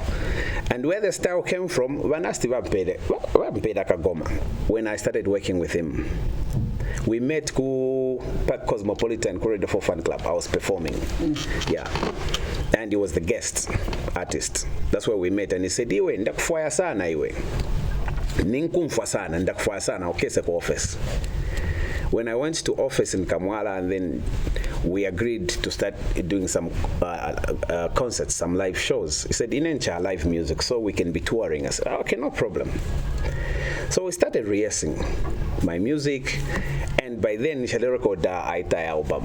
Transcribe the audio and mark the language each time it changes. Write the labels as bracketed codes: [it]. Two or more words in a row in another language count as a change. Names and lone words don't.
[en] And where the style came from, when I started working with him, we met at Cosmopolitan Corridor for Fan Club. I was performing. Yeah. And he was the guest artist. That's where we met. And he said, [bem] iwe, ndakufaya sana iwe. Ninkumfa sana, ndakufaya sana, okese kwa office. [en] When I went to office in Kamwala, and then we agreed to start doing some concerts, some live shows. He said, inencha live music, so we can be touring. I said, okay, no problem. So we started rehearsing my music, and by then I record the Aita album.